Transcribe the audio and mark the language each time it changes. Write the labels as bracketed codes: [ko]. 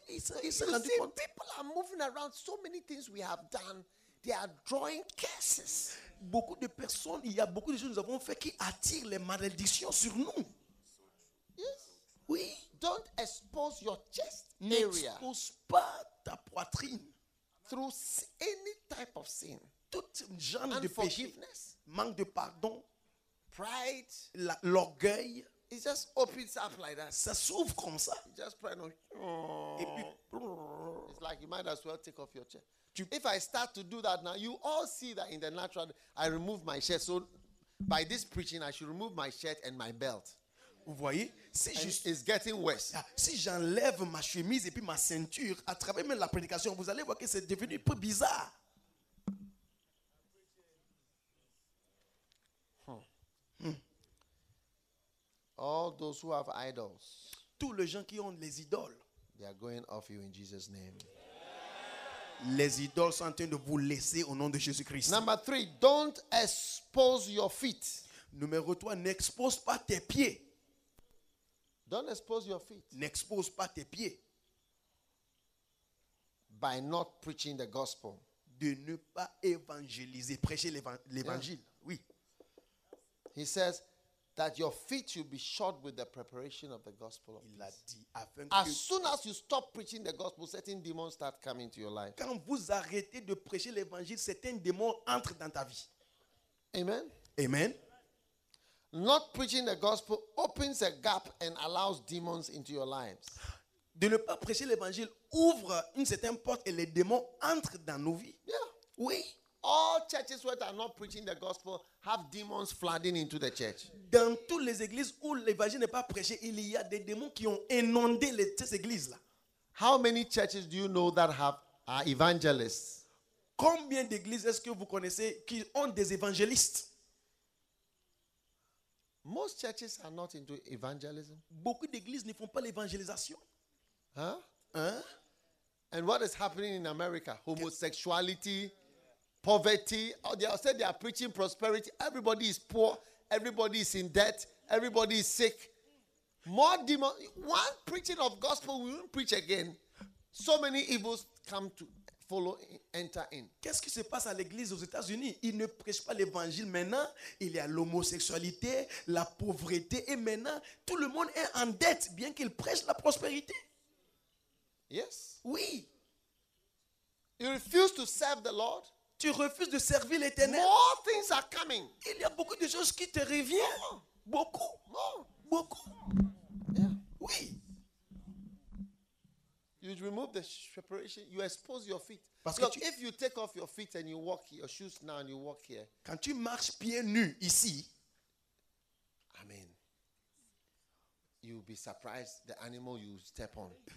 [en] people are moving around. So many things we have done. They are drawing curses. [fr] Beaucoup de personnes, il y a beaucoup de choses que nous avons fait qui attirent les malédictions sur nous. [en] Yes. [fr] Oui. [en] Don't expose your chest area. [fr] N'expose pas ta poitrine. [en] Through any type of sin. [fr] Tout genre de péché. Manque de pardon. [en] Pride. [fr] L'orgueil. [en] It just opens up like that. [fr] Ça s'ouvre comme ça. [en] You just pray. [fr] Et puis, [en] it's like you might as well take off your chest. If I start to do that now, you all see that in the natural, I remove my shirt. So by this preaching, I should remove my shirt and my belt. [fr] Vous voyez, si [en] it's getting worse. [fr] Si j'enlève ma chemise et puis ma ceinture à travers même la prédication, vous allez voir que c'est devenu un peu bizarre. [en] All those who have idols. [fr] Tous les gens qui ont les idoles. [en] They are going off you in Jesus' name. [fr] Les idoles sont en train de vous laisser au nom de Jésus-Christ. [en] Number 3, don't expose your feet. [fr] Numéro 3, n'expose pas tes pieds. [en] Don't expose your feet. [fr] N'expose pas tes pieds. [en] By not preaching the gospel. [fr] De ne pas évangéliser, prêcher l'évangile. [en] Yeah. [fr] Oui. [en] He says that your feet should be shod with the preparation of the gospel of [fr] Il a dit, afin [en] as [fr] que [en] soon as you stop preaching the gospel, certain demons start coming to your life. [fr] Quand vous arrêtez de prêcher l'évangile, certains démons entrent dans ta vie. [en] Amen. [fr] Amen. [en] Not preaching the gospel opens a gap and allows demons into your lives. [fr] De ne pas prêcher l'évangile ouvre une certaine porte et les démons entrent dans nos vies. [en] Yeah. [fr] Oui. [en] All churches that are not preaching the gospel have demons flooding into the church. [fr] Dans toutes les églises où l'évangile n'est pas prêché, il y a des démons qui ont inondé ces églises là. [en] How many churches do you know that are evangelists? [fr] Combien d'églises est-ce que vous connaissez qui ont des évangélistes? [en] Most churches are not into evangelism. [fr] Beaucoup d'églises ne font pas l'évangélisation. Hein? Hein? [en] And what is happening in America? Homosexuality, poverty. Oh, they said they are preaching prosperity. Everybody is poor. Everybody is in debt. Everybody is sick. More demons. One preaching of gospel, we won't preach again. So many evils come to follow, enter in. [fr] Qu'est-ce qui se passe à l'église aux États-Unis? Ils ne prêchent pas l'évangile maintenant. Il y a l'homosexualité, la pauvreté, et maintenant tout le monde est en dette, bien qu'ils prêchent la prospérité. [en] Yes. [fr] Oui. [en] You refuse to serve the Lord. [fr] Tu refuses de servir l'Éternel. [en] More things are coming. [fr] Il y a beaucoup de choses qui te reviennent. [en] More. [fr] Beaucoup. [en] More. [fr] Beaucoup. [en] Yeah. [fr] Oui. [en] You remove the preparation. You expose your feet. [fr] Parce que [en] look, if you take off your feet and you walk your shoes now and you walk here. [fr] Quand tu marches pieds nus ici. [en] Amen. You'll be surprised the animal you step on.